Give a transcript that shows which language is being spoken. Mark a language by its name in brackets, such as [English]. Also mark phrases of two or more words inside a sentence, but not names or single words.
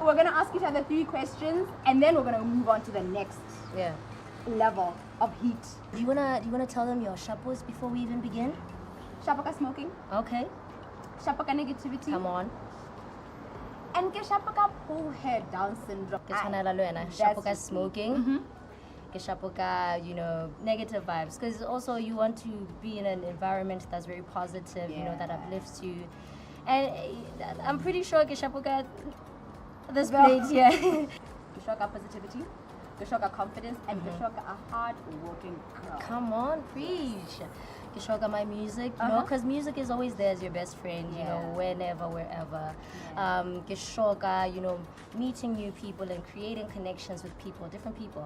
[English] We're gonna ask each other 3 questions, and then we're gonna move on to the next level of heat. Do you wanna tell them your shapos before we even begin? Shapaka smoking. Okay. Shapaka negativity. Come on. And [Southern Sotho] ke shapaka [English] pull hair down syndrome. [Southern Sotho] Ke tshwana le wena. Shapoka smoking. Ke shapoka, [English] negative vibes. Because also you want to be in an environment that's very positive, that uplifts you. And I'm pretty sure [Southern Sotho] ke shapoka [English] this place, yeah. [Southern Sotho] Ke shapoka [English] positivity. [Southern Sotho] Ke shapoka [English] confidence, and [Southern Sotho] ke shapoka [English] a hard-working girl. Come on, preach. [Southern Sotho] Ke shapoka [English] my music, because music is always there as your best friend, whenever, wherever. [Southern Sotho] Ke shapoka, [English] meeting new people and creating connections with people, different people.